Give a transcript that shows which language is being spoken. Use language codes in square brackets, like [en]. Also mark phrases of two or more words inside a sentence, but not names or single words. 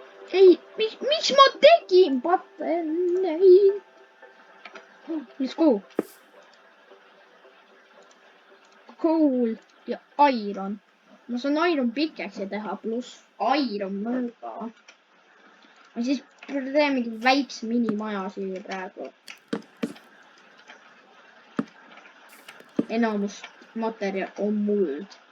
[et] ei, mis ma tegin? Pataneid. [en] Let's go. Coal ja iron. [et] Ma saan [en] iron pickaxe'i [et] teha pluss iron mõõga. ja siis teeme mingi väikse minimaja siia praegu. Enamus materjal on muld.